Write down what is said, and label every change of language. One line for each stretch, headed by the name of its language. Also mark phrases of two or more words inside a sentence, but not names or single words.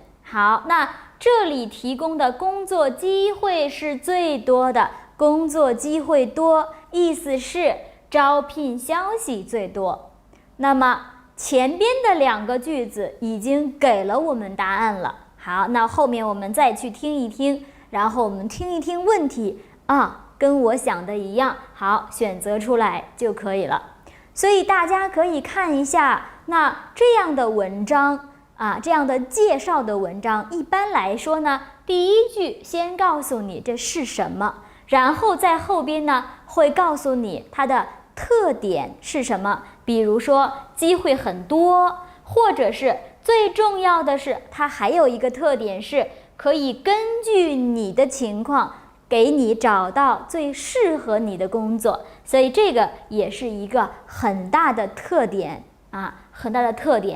Chinese: 好，那這裡提供的工作機會是最多的，工作機會多，意思是招聘消息最多。那麼前邊的2個句子已經給了我們答案了。好，那後面我們再去聽一聽，然後我們聽一聽問題啊，跟我想的一樣，好，選擇出来就可以了。所以大家可以看一下，那這樣的文章啊，这樣的介紹的文章，一般來說呢，第一句先告訴你這是什麼，然後在後邊呢會告訴你它的特點是什麼，比如說機會很多，或者是最重要的是它還有一個特點是可以根據你的情況給你找到最適合你的工作，所以這個也是一個很大的特點啊，很大的特點。